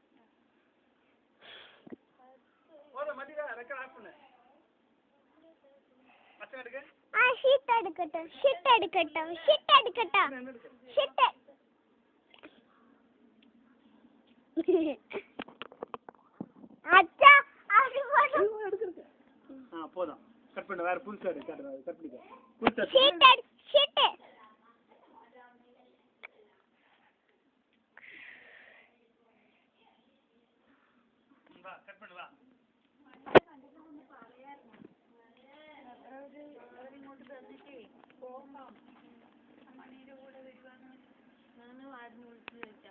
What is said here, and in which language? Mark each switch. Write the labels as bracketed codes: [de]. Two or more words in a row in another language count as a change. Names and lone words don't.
[ml] ആ ഷീറ്റ് എടുക്കട്ടെ. അച്ഛാ [ta] போதும் கட் பண்ண. வேற புதுசா எடு. கட் பண்ணிக்க. ஷீட் வா கட் பண்ணு வா. [ml] അവരിങ്ങോട്ട് തന്നിട്ടേ പോകാം. മണിയുടെ കൂടെ വരുവാന്ന് ഞാനും ആദ്യം വിളിച്ചു ചോദിക്കാം.